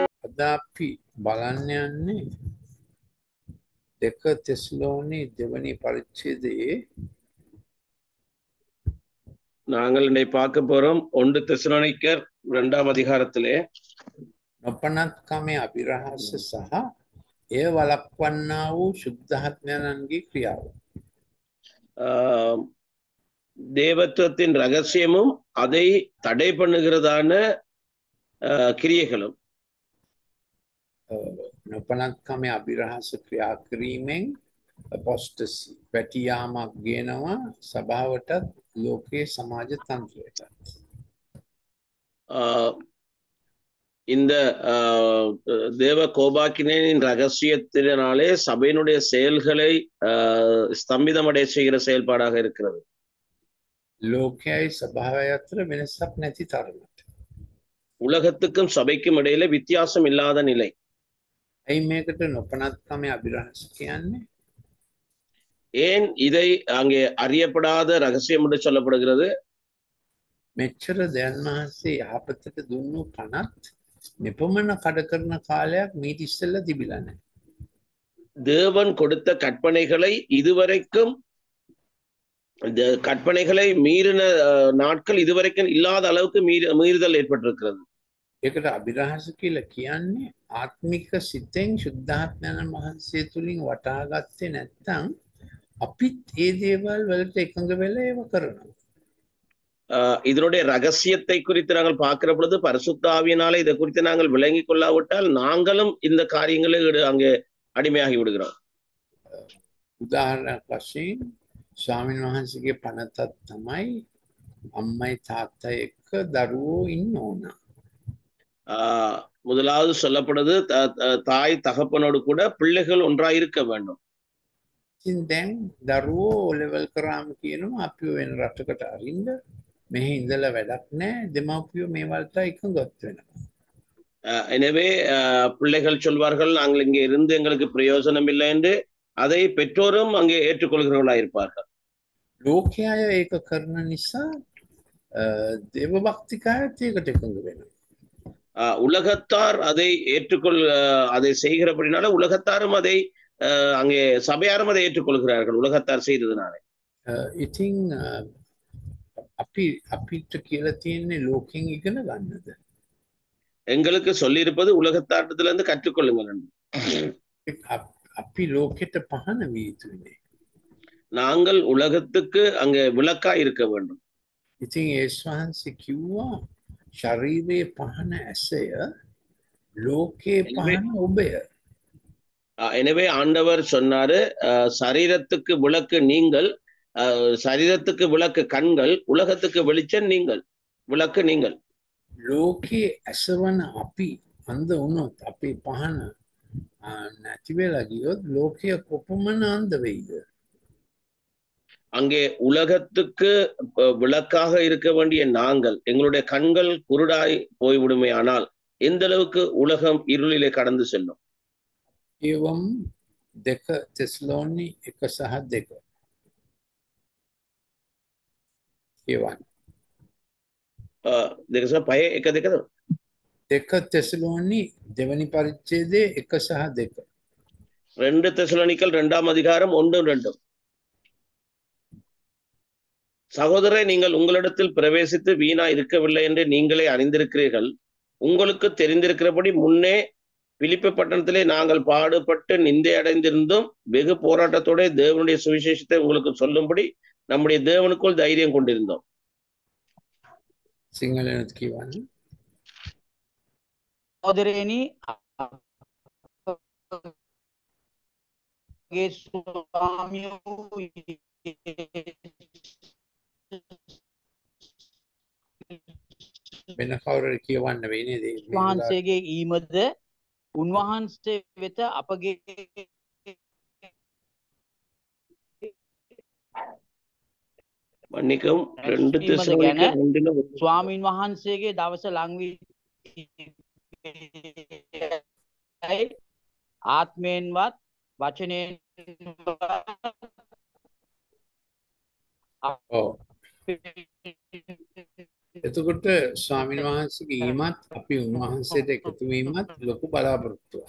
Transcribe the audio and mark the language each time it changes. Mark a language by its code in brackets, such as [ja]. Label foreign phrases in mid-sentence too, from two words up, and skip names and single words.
[si] අදාපි බලන්න යන්නේ දෙක තෙස්ලෝනි දෙවනි පරිච්ඡේදයේ [ta] நாங்கள் இன்னை பார்க்க போறோம் 1 தெசலோனிக்கர் 2ஆம் அதிகாரத்திலே [si] නොපනත්කමේ අභිරහස සහ එය වළක්වන්නා වූ සුද්ධාත්මයන්ගේ ක්‍රියාව. [ta] ஆஹ், தேவத்துவத்தின் ரகசியமும் அதை தடை பண்ணுகிறதான கிரியைகளும். [si] නොපනත්කමේ අභිරහස ක්‍රියා කිරීමෙන් අපොස්ටසි පැටියාමක් ගේනවා සභාවටත් ලෝකයේ සමාජ තන්ත්‍රයටත්. [ta] ஆஹ், இந்த தேவ கோபாக்கினின் ரகசியத்தினாலே சபையினுடைய செயல்களை ஸ்தம்பிதமடைய செய்கிற செயல்பாடாக இருக்கிறது. [si] ලෝකයයි සභාවය අතර වෙනසක් නැති තරමට. [ta] உலகத்துக்கும் சபைக்கும் இடையில வித்தியாசம் இல்லாத நிலை. [si] ඇයි මේකට නොපනත්කමේ අභිරහස කියන්නේ? [ta] ஏன் இதை அங்கே அறியப்படாத ரகசியம் என்று சொல்லப்படுகிறது? [si] මෙච්චර දැන් වහන්සේ යහපතට දුන්නු පනත් මෙපමණ කඩ කරන කාලයක් මීට ඉස්සෙල්ලා තිබිලා නැහැ. [ta] தேவன் கொடுத்த கற்பனைகளை இதுவரைக்கும் இந்த கற்பனைகளை மீறின நாட்கள் இதுவரைக்கும் இல்லாத அளவுக்கு மீறுதல் ஏற்பட்டிருக்கிறது. [si] ඒකට අභිරහස කියලා කියන්නේ ආත්මික සිතෙන් සුද්ධාත්මයන් වහන්සේ තුලින් වටහා ගත්තේ නැත්නම් අපිත් ඒ දේවල් වලට එකඟ වෙලා ඒව කරනවා. [ta] இதனுடைய ரகசியத்தை குறித்து நாங்கள் பார்க்கிற பொழுது பரிசுத்த ஆவியினாலே இதை குறித்து நாங்கள் விளங்கி கொள்ளாவிட்டால் நாங்களும் இந்த காரியங்களை அங்கே அடிமையாகி விடுகிறோம். [si] උදාහරණයක් වශයෙන් ස්වාමීන් වහන්සේගේ පනතක් තමයි අම්මයි තාත්තයි එක්ක දරුවෝ ඉන්න ඕන. [ta] முதலாவது சொல்லப்படுது தாய் தகப்பனோடு கூட பிள்ளைகள் ஒன்றாய் இருக்க வேண்டும். [si] ඉතින් දැන් දරුවෝ ලෙවල් කරාම කියනවා අපි වෙන රටකට අරින්න මෙහි ඉඳලා වැඩක් නැහැ දෙමව්පියෝ මේ වලට එකඟවත් වෙනවා. [ta] எனவே பிள்ளைகள் சொல்வார்கள் நாங்கள் இங்கே இருந்து எங்களுக்கு பிரயோஜனம் இல்லை என்று அதை பெற்றோரும் அங்கே ஏற்றுக்கொள்கிறவர்களா இருப்பார்கள். [si] ලෝකයය ඒක කරන නිසා දේව භක්තිකයත් ඒකට එකඟ වෙනවා. [ta] உலகத்தார் அதை அதை செய்கிறபடினால உலகத்தாரும் அதை அங்கே சபையாரும் அதை ஏற்றுக்கொள்கிறார்கள் உலகத்தார் செய்ததுனால. [si] ඉතින් අපිට කියලා තියෙන්නේ ලෝකෙන් ඉගෙන ගන්නද? [ta] எங்களுக்கு சொல்லியிருப்பது உலகத்தாட்டத்துல இருந்து கற்றுக்கொள்ளுங்கள். [si] අපි ලෝකෙට පහන විය යුතුනේ. [ta] நாங்கள் உலகத்துக்கு அங்கே விளக்கா இருக்க வேண்டும். [si] ඉතින් යේසුස් වහන්සේ කිව්වා ශරීරයේ පහන ඇසය ලෝකේ පහන ඔබය. [ta] எனவே ஆண்டவர் சொன்னாரு சரீரத்துக்கு விளக்கு நீங்கள், சரீரத்துக்கு விளக்கு கண்கள், உலகத்துக்கு வெளிச்சம் நீங்கள், விளக்கு நீங்கள். [si] ලෝකේ ඇසවන අපි අන්ධ වුණොත් අපේ පහන නැති වෙලා ගියොත් ලෝකය කොපමණ අන්ධ වෙයිද? [ta] அங்கே உலகத்துக்கு விளக்காக இருக்க வேண்டிய நாங்கள் எங்களுடைய கண்கள் குருடாய் போய்விடுமே ஆனால் எந்த அளவுக்கு உலகம் இருளிலே கடந்து செல்லும். [si] ඒවම් දෙක තෙස්ලෝනි 1:2 ඒවයි පය එක දෙකද? දෙක තෙස්ලෝනි දෙවනි පරිච්ඡේදයේ 1:2 [ta] 2 தெசலோனிக்கர் 2ஆம் அதிகாரம் 1-2. சகோதரரை, நீங்கள் உங்களிடத்தில் பிரவேசித்து வீணா இருக்கவில்லை என்று நீங்களே அறிந்திருக்கிறீர்கள். உங்களுக்கு தெரிந்திருக்கிறபடி முன்னே பிலிப்பி பட்டணத்திலே நாங்கள் பாடுபட்டு நிந்தை அடைந்திருந்தும் வெகு போராட்டத்தோட தேவனுடைய சுவிசேஷத்தை உங்களுக்கு சொல்லும்படி நம்முடைய தேவனுக்குள் தைரியம் கொண்டிருந்தோம். [si] සිංහලෙනුත් කියවන්න. සහෝදරයනි, අපගේ ස්වාමියෝ වෙන කවුරුහරි කියවන්න වෙන්නේ මේ වහන්සේගේ ඊමද උන්වහන්සේ වෙත අපගේ [ta] மன்னிக்கவும் 2 தெசலோனிக்கர் 2 [si] ස්වාමීන් වහන්සේගේ දවස ලං වී ආත්මයෙන්වත් වචනයෙන් ඔව් එතකොට ස්වාමීන් වහන්සේගේ ඊමත් අපි උන්වහන්සේට එකතු වීමත් ලොකු බලාපොරොත්තුවක්.